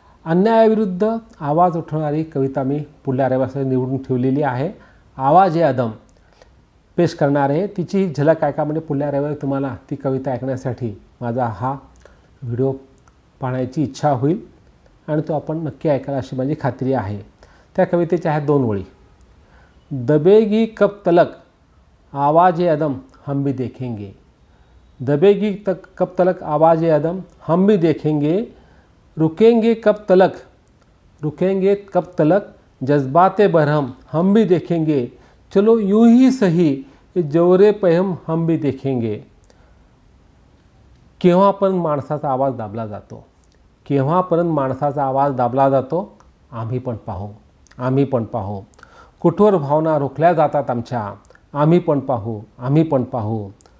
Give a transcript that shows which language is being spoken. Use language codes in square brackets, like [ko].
[mr] अन्यायाविरुद्ध आवाज उठवणारी कविता मी पुढल्या रविवारसाठी निवडून ठेवलेली आहे. आवाज आदम पेश करणार आहे. तिची झलक ऐका, म्हणजे पुढल्या रविवारी तुम्हाला ती कविता ऐकण्यासाठी माझा हा व्हिडिओ पाहण्याची इच्छा होईल. आणि तो आपण नक्की ऐकायला अशी माझी खात्री आहे. त्या कवितेच्या आहेत 2 ओळी. [hi] दबेगी कब तलक आवाज़ अदम हम भी देखेंगे. दबेगी कब तलक आवाज़ अदम हम भी देखेंगे. रुकेंगे कब तलक जज्बाते बरहम हम भी देखेंगे. चलो यूं ही सही ये जोरे पहम हम भी देखेंगे. [mr] केव्हापर्यंत माणसाचा आवाज दाबला जातो, केव्हापर्यंत माणसाचा आवाज दाबला जातो, आम्ही पण पाहू. कुठोर भावना रोखल्या जातात आमच्या, आम्ही पण पाहू.